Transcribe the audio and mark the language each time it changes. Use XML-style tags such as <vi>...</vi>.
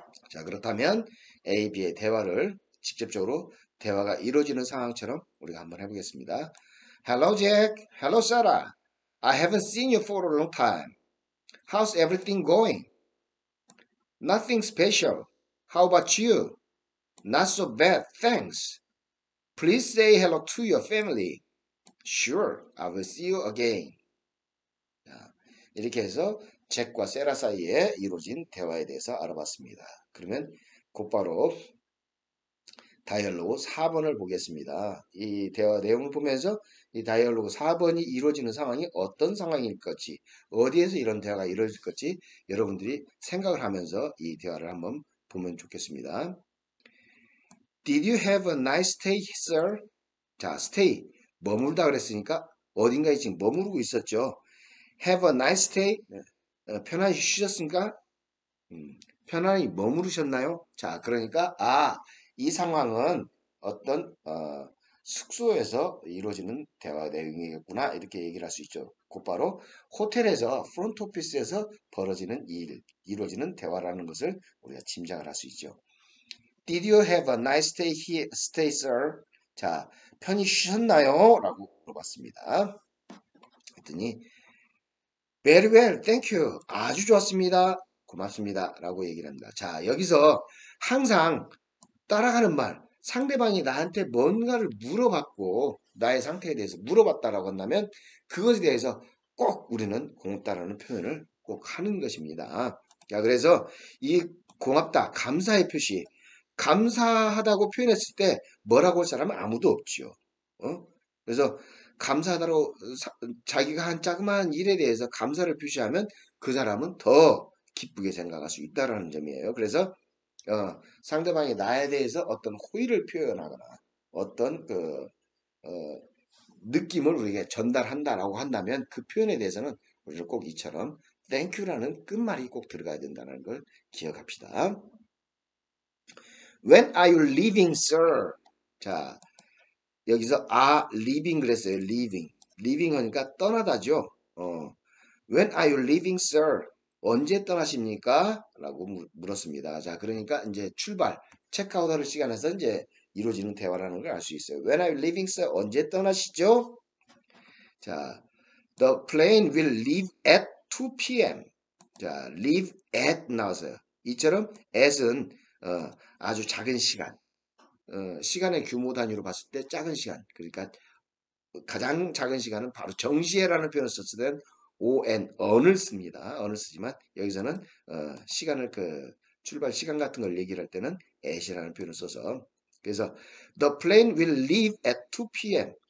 <ko>자, 그렇다면 A, B의 대화를 직접적으로 대화가 이루어지는 상황처럼 우리가 한번 해보겠습니다.</ko> <en>Hello, Jack. Hello, Sarah. I haven't seen you for a long time. How's everything going? Nothing special. How about you? Not so bad, thanks. Please say hello to your family. Sure, I will see you again.</en> <ko>자, 이렇게 해서 잭과 세라 사이에 이루어진 대화에 대해서 알아봤습니다. 그러면 곧바로 다이얼로그 4번을 보겠습니다. 이 대화 내용을 보면서 이 다이얼로그 4번이 이루어지는 상황이 어떤 상황일 것지, 어디에서 이런 대화가 이루어질 것지 여러분들이 생각을 하면서 이 대화를 한번 보면 좋겠습니다.</ko> <en>Did you have a nice stay, sir?</en> <ko>자, stay, 머물다 그랬으니까 어딘가에 지금 머무르고 있었죠.</ko> <en>Have a nice stay,</en> <ko>편안히 쉬셨습니까? 편안히 머무르셨나요? 자, 그러니까 이 상황은 어떤 숙소에서 이루어지는 대화 내용이겠구나 이렇게 얘기를 할 수 있죠. 곧바로 호텔에서 프론트 오피스에서 벌어지는 일, 이루어지는 대화라는 것을 우리가 짐작을 할 수 있죠.</ko> <en>Did you have a nice stay here, stay, sir?</en> <ko>자, 편히 쉬셨나요? 라고 물어봤습니다. 했더니</ko> <en>Very well, thank you.</en> <ko>아주 좋았습니다. 고맙습니다. 라고 얘기를 합니다. 자, 여기서 항상 따라가는 말, 상대방이 나한테 뭔가를 물어봤고 나의 상태에 대해서 물어봤다라고 한다면 그것에 대해서 꼭 우리는 고맙다라는 표현을 꼭 하는 것입니다. 자, 그래서 이 고맙다, 감사의 표시, 감사하다고 표현했을 때 뭐라고 할 사람은 아무도 없죠. 그래서 감사하다고 자기가 한 자그마한 일에 대해서 감사를 표시하면 그 사람은 더 기쁘게 생각할 수 있다라는 점이에요. 그래서 상대방이 나에 대해서 어떤 호의를 표현하거나 어떤 느낌을 우리에게 전달한다라고 한다면 그 표현에 대해서는 우리는 꼭 이처럼</ko> <en>thank you</en> <ko>라는 끝말이 꼭 들어가야 된다는 걸 기억합시다.</ko> <en>When are you leaving, sir?</en> <ko>자, 여기서 leaving 그랬어요. leaving. leaving 하니까 떠나다죠.</ko> <en>When are you leaving, sir?</en> <ko>언제 떠나십니까? 라고 물었습니다. 자, 그러니까 이제 출발, 체크아웃하는 시간에서 이제 이루어지는 대화라는 걸 알 수 있어요.</ko> <en>When are you leaving, sir?</en> <ko>언제 떠나시죠? 자,</ko> <en>the plane will leave at 2 p.m.</en> <ko>자,</ko> <en>leave at</en> <ko>나왔어요. 이처럼 at은 아주 작은 시간, 시간의 규모 단위로 봤을 때 작은 시간, 그러니까 가장 작은 시간은 바로 정시에라는 표현을 썼을 때는 on을 씁니다. on을 쓰지만 여기서는 시간을 출발 시간 같은 걸 얘기를 할 때는 at이라는 표현을 써서 그래서</ko> <en>the plane will leave at 2 p.m.</en>